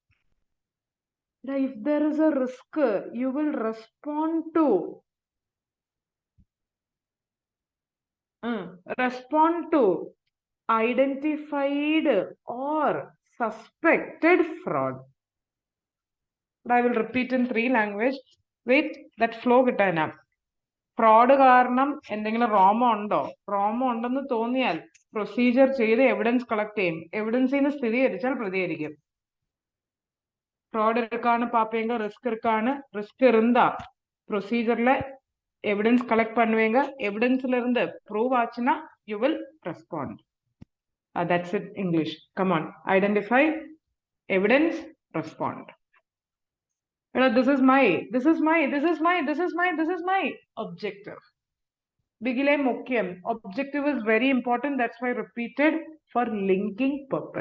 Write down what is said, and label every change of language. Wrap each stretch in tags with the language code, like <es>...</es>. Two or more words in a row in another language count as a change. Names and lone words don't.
<en>If there is a risk, you will respond to identified or suspected fraud. I will repeat in 3 languages. Wait, that flow കിട്ടാനാ.</en> <ml>ഫ്രോഡ് കാരണം എന്തെങ്കിലും റോമോ ഉണ്ടെന്ന് തോന്നിയാൽ പ്രൊസീജിയർ ചെയ്ത്</ml> <en>evidence collect</en> <ml>ചെയ്യും. എവിഡൻസിന് സ്ഥിരീകരിച്ചാൽ പ്രതികരിക്കും.</ml> <ta>ஃப்ராட் இருக்கான்னு பார்ப்பீங்க, ரிஸ்க் இருந்தா ப்ரொசீஜர்ல</ta> <en>evidence collect</en> <ta>பண்ணுவீங்க. எவிடன்ஸ்ல இருந்து ப்ரூவ் ஆச்சுன்னா</ta> <en>you will respond. that's it English. come on, identify, evidence, respond. This is my objective.</en> <te>Bigile mukyam.</te> <en>Objective is very important. That's why I repeated for linking purpose.</en>